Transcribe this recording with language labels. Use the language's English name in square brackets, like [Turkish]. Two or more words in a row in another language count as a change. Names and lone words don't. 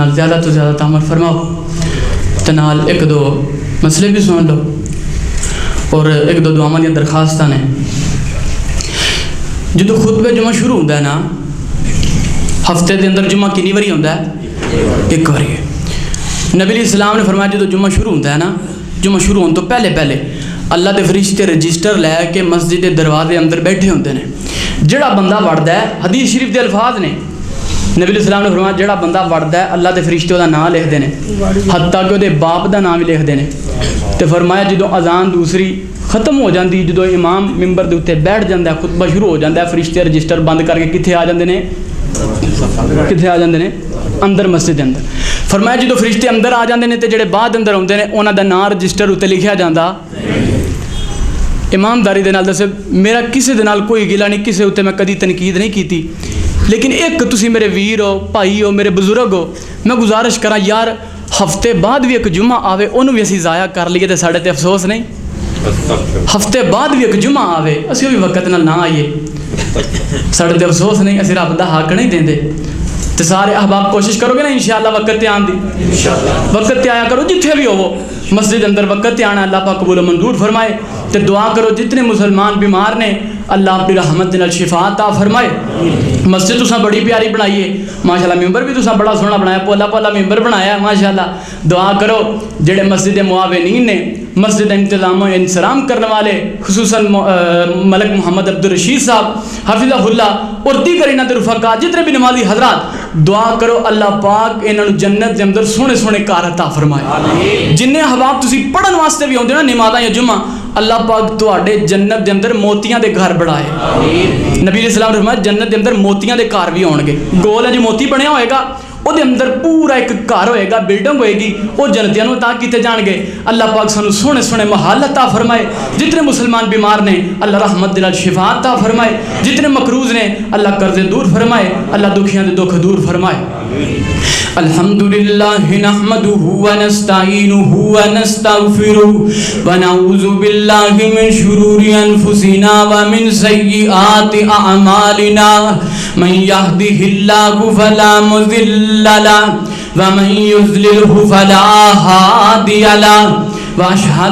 [Punjabi] نال زیادہ تو زیادہ تعامل فرماؤ تے نال ایک دو مسئلے بھی سن لو اور ایک دو دعاواں دی درخواستاں نے. جدو خطبہ جمعہ شروع ہوندا ہے نا, ہفتے دے اندر جمعہ کنی واری ہوندا ہے؟ ایک واری ہے. نبی علیہ السلام نے فرمایا جدو جمعہ شروع ہوندا ہے نا, جمعہ شروع ہون تو پہلے پہلے اللہ دے فرشتے رجسٹر لے کے مسجد دے دروازے اندر بیٹھے ہوندے نے. جڑا بندہ وڑدا ہے, حدیث شریف دے الفاظ نے, نبی علیہ السلام نے فرمایا جڑا بندہ وڑدا ہے اللہ دے فرشتے دا نام لکھ دے نے, حتیٰ کہ دے باپ دا نام بھی لکھ دے نے. تے فرمایا جدو اذان دوسری ختم ہو جاندی, جدو امام ممبر دے اوتے بیٹھ جاندا ہے, خطبہ شروع ہو جاندا ہے, فرشتے رجسٹر بند کر کے کتھے آ جاندے نے؟ کتھے آ جاندے نے؟ اندر مسجد دے اندر. فرمایا جدو فرشتے اندر آ جاندے نے تے جڑے بعد اندر ہوندے نے انہاں دا نام رجسٹر اوتے لکھیا جاندا. ایمانداری دے نال دسے, میرا کسے دے نال کوئی گلا نہیں, کسے اوتے میں کدی تنقید نہیں کیتی, لیکن ایک تسی میرے ویر ہو, بھائی ہو, میرے بزرگ ہو, میں گزارش کراں یار ہفتے بعد بھی ایک جمعہ آوے انہوں بھی اسی ضائع کر لیے تے ساڈے تے افسوس نہیں. ہفتے بعد بھی ایک جمعہ آوے اسی بھی وقت نال نہ آئیے, ساڈے تے افسوس نہیں, اسی رب دا حق نہیں دیندے. تے سارے احباب کوشش کرو گے نا انشاءاللہ وقت تے آن دی, وقت تے آیا کرو جتھے بھی ہو مسجد اندر وقت تے آنا, اللہ پاک قبول و منظور فرمائے. تے دعا کرو جتنے مسلمان بیمار نے اللہ اپنی رحمت نال شفا عطا فرمائے. مسجد تساں بڑی پیاری بنائی ہے ماشاءاللہ, ممبر بھی تساں بڑا سونا بنایا, پولا پولا ممبر بنایا ہے ماشاءاللہ. دعا کرو جڑے مسجد معاونین نے, مسجد انتظام و انصرام کرنے والے, خصوصاً ملک محمد عبدالرشید صاحب [Arabic] حفظہ اللہ [Punjabi] اور دیگر انہاں دے رفقا, جتنے بھی نمازی حضرات, دعا کرو اللہ پاک انہاں نوں جنت دے اندر سونے سونے کار عطا فرمائے. جننے احباب تسی پڑھن واسطے بھی ہوندے نا نمازاں یا جمعہ, اللہ پاک تواڈے جنت دے اندر موتیاں دے گھر بڑھائے. نبی علیہ السلام نے فرمایا جنت دے اندر موتیاں دے گھر بھی ہون گے. گول ہے جو موتی بنیا ہوئے گا وہ دے اندر پورا ایک گھر ہوئے گا, بلڈنگ ہوئے گی, وہ جنتیاں نوں عطا کیتے جان گے. اللہ پاک سانو سونے سونے محل عطا فرمائے. جتنے مسلمان بیمار نے اللہ رحمت دے نال شفا عطا فرمائے, جتنے مقروض نے اللہ قرض دور فرمائے, اللہ دکھیاں دے دکھ دور فرمائے. [Arabic] الحمد لله نحمده ونستعينه ونستغفره ونعوذ بالله من شرور أنفسنا ومن سيئات أعمالنا من يهده الله فلا مضل له ومن يضلله فلا هادي له وأشهد